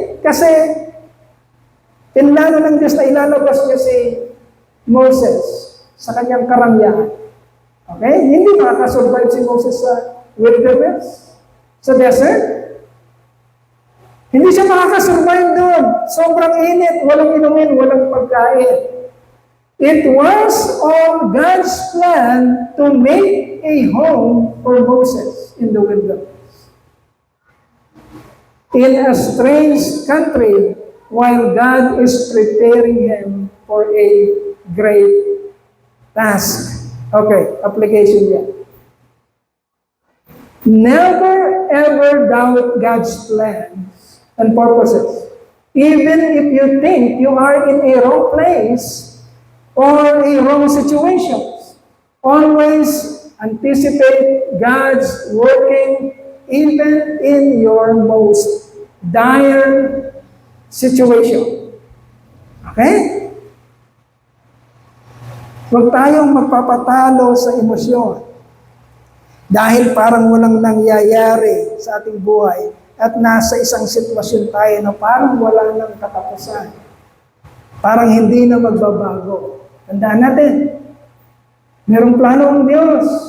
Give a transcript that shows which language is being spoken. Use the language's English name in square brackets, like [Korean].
[Filipino] Kasi pinlano ng Diyos na ilalabas niya si Moses sa kanyang karamyahan. Okay? Hindi makakasurvive si Moses sa wilderness, sa desert. Hindi siya makakasurvive doon. Sobrang init, walang inumin, walang pagkain. [English] It was all God's plan to make a home for Moses in the wilderness. In a strange country, while God is preparing him for a great task. [Filipino] Okay, application yan. [English] Never ever doubt God's plans and purposes. Even if you think you are in a wrong place or a wrong situation, always anticipate God's working even in your most dire situation. Okay? [Filipino] Huwag tayong magpapatalo sa emosyon. Dahil parang walang nangyayari sa ating buhay at nasa isang sitwasyon tayo na parang wala nang katapusan. Parang hindi na magbabago. Tandaan natin, merong plano ang Diyos.